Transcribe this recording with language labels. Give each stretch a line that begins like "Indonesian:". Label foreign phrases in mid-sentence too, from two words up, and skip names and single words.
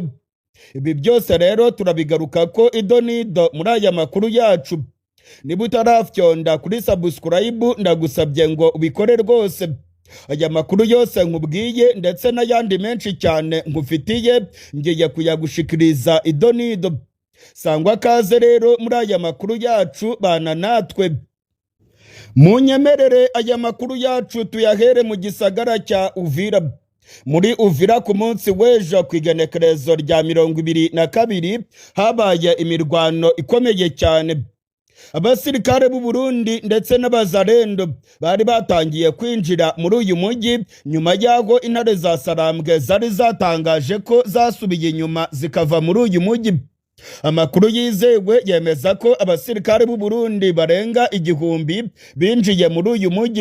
Rundi: Ibi byose rero turabigaruka ko idonido muri aya makuru yacu. Niba utarafyonda kuri subscribe ndagusabye ngo ubikore rwose. Aya makuru yose nkubwiye ndetse n'ayandi menshi cyane nkufitiye ngiye kuyagushikiriza idonido. Sangwa kaze rero muri aya makuru yacu bana natwe. Munyemerere aya makuru yacu tuyahere mu gisagara cya Uvira. Muri Uvira ku munsi w'ejo ku igenekerezo rya 22 habaye imirwano ikomeye cyane. Abasirikare b'u Burundi ndetse n'abazarendo bari batangiye kwinjira muri uyu mujyi nyuma y'aho intare za Sarambwe zari zatangaje ko zasubiye inyuma zikava muri uyu mujyi. Amakuru yizewe yemeza ko abasirikare b'u Burundi barenga 1000 binjiye muri uyu mujyi.